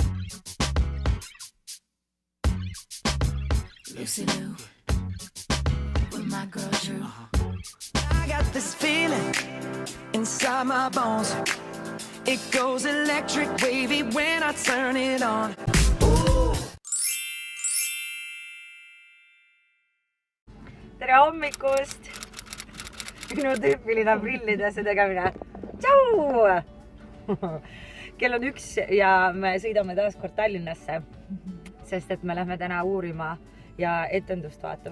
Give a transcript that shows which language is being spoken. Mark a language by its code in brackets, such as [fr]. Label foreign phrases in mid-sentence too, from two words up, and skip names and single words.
[en] Lucy Lou with my girl Drew. I got this feeling inside my bones. It goes electric wavy when I turn it on. [et] Tere hommikust! Minu tüüpiline prillidesse tegemine. Tšau! Kell on 1 ja me sõidame taas kord Tallinnasse, sest et me lähme täna uurima ja etendust vaatama.